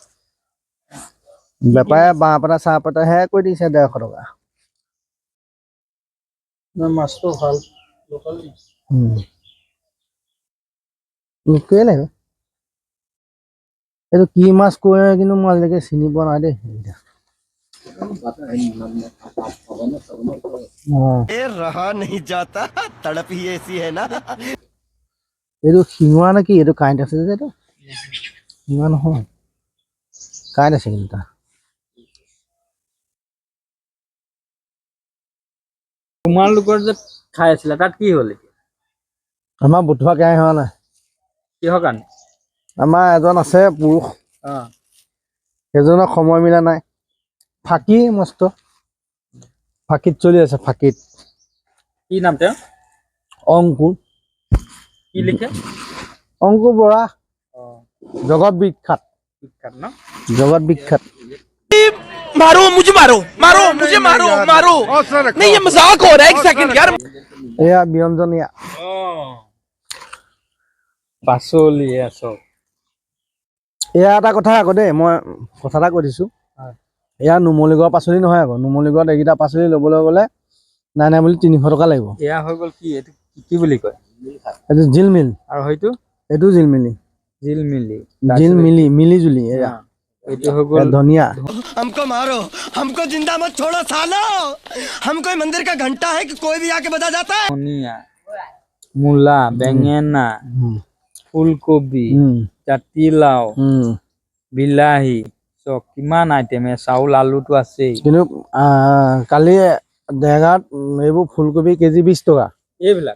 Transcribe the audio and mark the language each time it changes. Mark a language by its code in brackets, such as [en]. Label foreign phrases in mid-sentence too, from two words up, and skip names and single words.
[as] বেপাৰে বাঁহ পাতা চাহ পাতাহে কৈ দিছে 150 টকা। মাছটো ভাল লোকেল আহিব। এইটো কি মাছ কৈ কিন্তু মই আজিলৈকে চিনি পোৱা নাই দেই। [hi] रहा नहीं जाता, तड़प ही ऐसी है ना। [as] এইটো শিঙৰা নে কি? এইটো কাঁইট আছে যে, এইটো শিঙৰা নহয়, কাঁইট আছে কিন্তু তাৰ। তোমালোকৰ যে খাই আছিলা, তাত কি হ'ল? আমাৰ বুধোৱা কেয়াই হোৱা নাই। কিহৰ কাৰণে? আমাৰ এজন আছে পুৰুষ, সেইজনৰ সময় মিলা নাই। ফাঁকি মস্ত, ফাঁকিত চলি আছে, ফাঁকিত। কি নাম তেওঁ? অংকুৰ। কি লিখে? অংকুৰ বৰা। জগত বিখ্যাত ন? জগত বিখ্যাত। [hi] मारो मुझे, मारो मुझे, मारो नहीं, ये मजाक हो रहा है। एक सेकंड यार। [as] এয়া ব্যঞ্জনীয়া পাচলি চব। এয়া এটা কথা আকৌ দেই, মই কথা এটা কৈ দিছো। এয়া নুমলীগড় পাচলি নহয় আকৌ। নুমলীগড়ত এইকেইটা পাচলি ল'বলৈ গ'লে নাই বুলি 300 টকা লাগিব। এয়া হৈ গ'ল কি? এইটো কি বুলি কয়? এইটো জিলমিল। আৰু হয়তো এইটো জিলমিলি, মিলি জুলি। এয়া এইটো হৈ গ'ল ধনিয়া। [hi] हमको मारो, हमको जिंदा मत छोड़ो सालो। हम कोई मंदिर का घंटा है कि कोई भी आके बजा जाता है। [as] ধনিয়া, মূলা, বেঙেনা, ফুলকবি, জাতিলাও, বিলাহী, চব কিমান আইটেম। চাউল আলুটো আছেই। কিন্তু কালি দেৰগাঁৱত এইবোৰ ফুলকবি কেজি 20 টকা। এইবিলাক